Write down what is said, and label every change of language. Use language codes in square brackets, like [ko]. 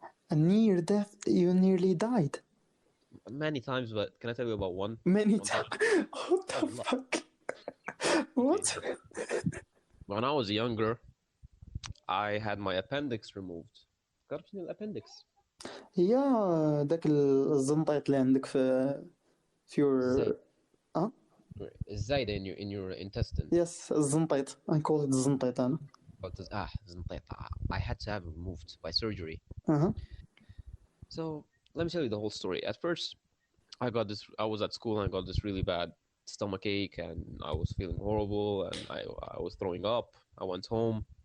[en] A near death? You nearly died? Many times, but can I tell you about one? Many times? What the fuck? What? When I was younger, I had my appendix removed. Got an appendix. [ar] هي داك الزنطيط اللي عندك في [en] your [ar] الزايدة [en] in your intestine. Yes, الزنطيط. I call it الزنطيط [ar] أنا. زنطيط. [en] I had to have it removed by surgery. Uh-huh. So let me tell you the whole story. At first, I was at school and I got this really bad stomach ache and I was feeling horrible and I was throwing up. I went home.